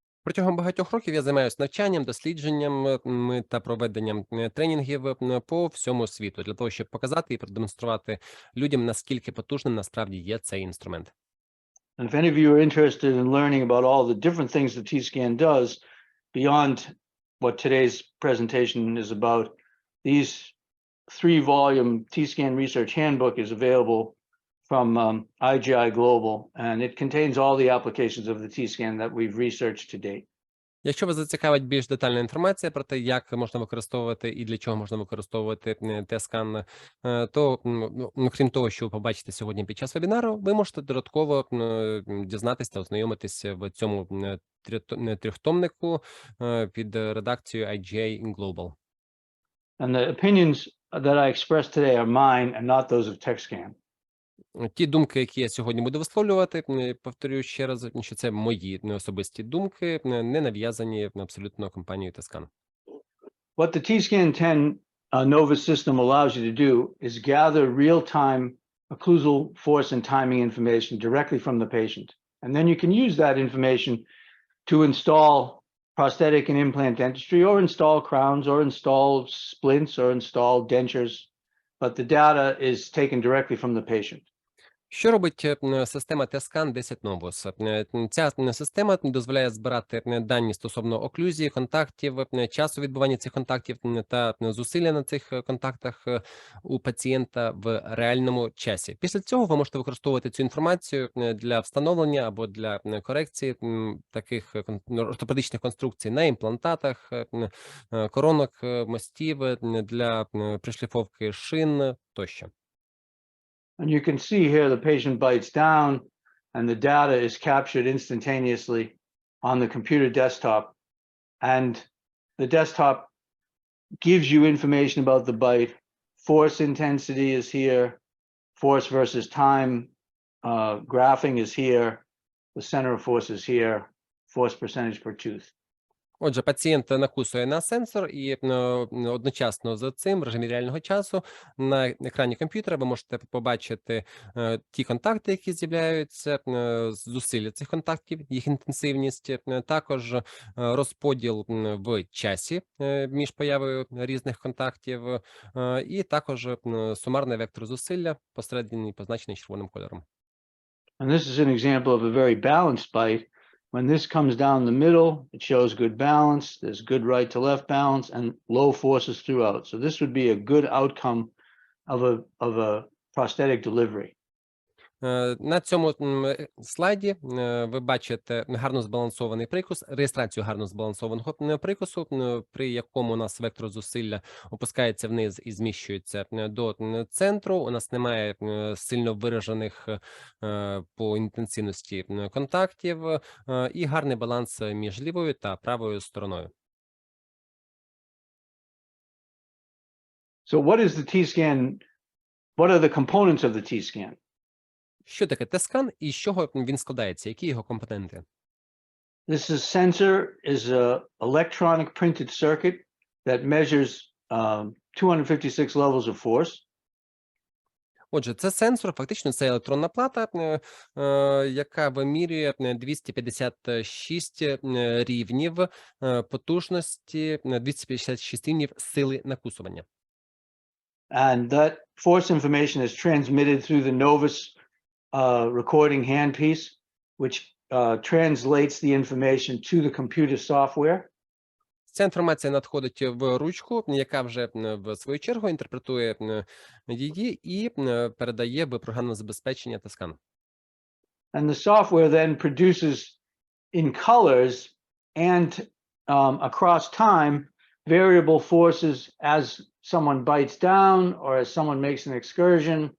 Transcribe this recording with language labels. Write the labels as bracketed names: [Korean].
[Ukrainian] Протягом багатьох років я займаюся навчанням, дослідженням та проведенням тренінгів по всьому світу для того, щоб показати і продемонструвати людям, наскільки потужним насправді є цей інструмент. [English] And if any of you are interested in learning about all the different things the T-scan does beyond what today's presentation is about, these 3-volume T-scan research handbook is available from IGI Global, and it contains all the applications of the T-scan that we've researched to date. [Ukrainian] Якщо вас зацікавить більш детальна інформація про те, як можна використовувати і для чого можна використовувати T-скан, то, крім того, що ви побачите сьогодні під час вебінару, ви можете додатково дізнатися та ознайомитися в цьому трьохтомнику під редакцією IGI Global. [English] And the opinions that I express today are mine and not those of TechScan. [Ukrainian] Ті думки, які я сьогодні буду висловлювати, повторюю ще раз, що це мої особисті думки, не нав'язані абсолютно компанією T-scan. [English] What the T-scan 10 Novus system allows you to do is gather real-time occlusal force and timing information directly from the patient. And then you can use that information to install prosthetic and implant dentistry, or install crowns, or install splints, or install dentures. But the data is taken directly from the patient. [Ukrainian] Що робить система T-scan 10 Novus? Ця система дозволяє збирати дані стосовно оклюзії, контактів, часу відбування цих контактів та зусилля на цих контактах у пацієнта в реальному часі. Після цього ви можете використовувати цю інформацію для встановлення або для корекції таких ортопедичних конструкцій на імплантатах, коронок, мостів, для пришліфовки шин тощо. [English] And you can see here the patient bites down and the data is captured instantaneously on the computer desktop. And the desktop gives you information about the bite. Force intensity is here. Force versus time graphing is here. The center of force is here. Force percentage per tooth. [Ukrainian] Отже, пацієнт накусує на сенсор і одночасно з цим в режимі реального часу на екрані комп'ютера ви можете побачити ті контакти, які з'являються, зусилля цих контактів, їх інтенсивність, також розподіл в часі між появою різних контактів і також сумарний вектор зусилля, посередині позначений червоним кольором. [English] And this is an example of a very balanced bite. When this comes down the middle, it shows good balance. There's good right to left balance and low forces throughout. So this would be a good outcome of a prosthetic delivery. [Ukrainian] На цьому слайді ви бачите гарно збалансований прикус, реєстрацію гарно збалансованого прикусу, при якому у нас вектор зусилля опускається вниз і зміщується до центру. У нас немає сильно виражених по інтенсивності контактів і гарний баланс між лівою та правою стороною. [English] So what is the T-scan? What are the components of the T-scan? [Ukrainian] Що таке T-scan і з чого він складається? Які його компоненти? [English] This is sensor is a electronic printed circuit that measures 256 levels of force. [Ukrainian] Отже, це сенсор, фактично це електронна плата, яка вимірює 256 рівнів потужності, 256 рівнів сили накусування. [English] And that force information is transmitted through the Novus recording handpiece, which translates the information to the computer software. [Ukrainian] Ця інформація надходить в ручку, яка вже в свою чергу інтерпретує її і передає в програмне забезпечення та скан. [English] And the software then produces in colors and across time variable forces as someone bites down or as someone makes an excursion.